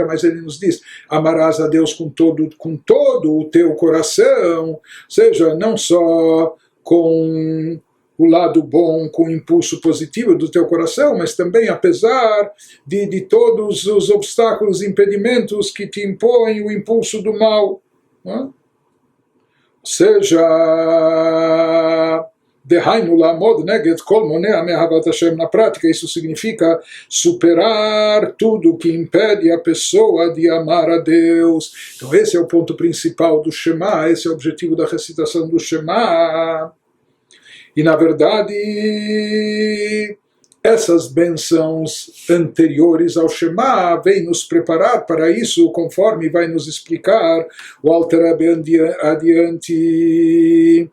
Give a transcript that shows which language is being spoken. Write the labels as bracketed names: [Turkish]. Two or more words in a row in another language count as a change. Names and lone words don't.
[Portuguese] Mas ele nos diz, amarás a Deus com todo o teu coração, ou seja, não só com o lado bom, com o impulso positivo do teu coração, mas também apesar de todos os obstáculos e impedimentos que te impõem o impulso do mal. Não? Ou seja, [Hebrew] דהיינו לעמוד נגד כל מונע מאהבת השם. [Portuguese] Na prática, isso significa superar tudo que impede a pessoa de amar a Deus. Então esse é o ponto principal do Shema, esse é o objetivo da recitação do Shema. E, na verdade, essas bênçãos anteriores ao Shema vêm nos preparar para isso, conforme vai nos explicar o Alter Rebbe adiante.